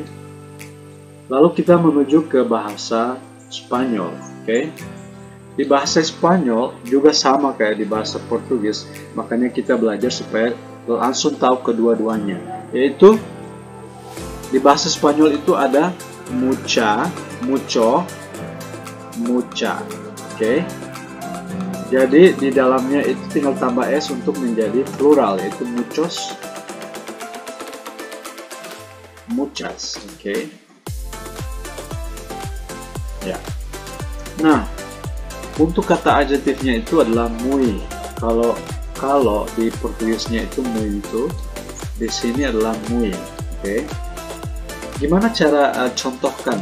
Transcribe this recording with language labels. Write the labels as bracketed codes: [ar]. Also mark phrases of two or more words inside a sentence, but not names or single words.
[id] Lalu kita menuju ke bahasa Spanyol. Oke. Di bahasa Spanyol juga sama kayak di bahasa Portugis, makanya kita belajar supaya langsung tahu kedua-duanya. Yaitu di bahasa Spanyol itu ada [es] mucha, mucho, mucha. [id] Oke. Jadi di dalamnya itu tinggal tambah s untuk menjadi plural, yaitu [es] muchos, muchas. [id] Oke. Ya. Nah, untuk kata adjektifnya itu adalah muy. Kalau di Portugisnya itu muito, di sini adalah muy. Oke. Gimana cara contohkan?